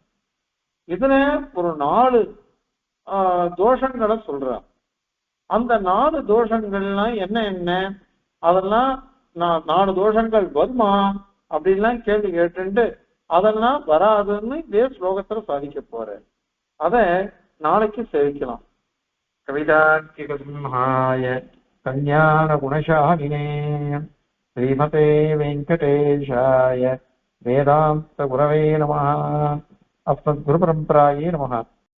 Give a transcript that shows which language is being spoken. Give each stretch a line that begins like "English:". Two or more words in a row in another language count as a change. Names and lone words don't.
Tamil: இதுல ஒரு 4 தோஷங்களை சொல்றான். அந்த 4 தோஷங்கள்லாம் என்ன அதெல்லாம் 4 தோஷங்கள் வருமா அப்படின்லாம் கேள்வி கேட்டு அதெல்லாம் வராதுன்னு இதே ஸ்லோகத்துல சாதிக்க போறேன். அத நாளைக்கு சேவிக்கலாம்.
Sanskrit: कवितार्किक सिंहाय कल्याण गुणशालिने श्रीमते वेङ्कटेशाय वेदान्तगुरवे नमः। अस्मद्गुरुपरम्परायै नमः।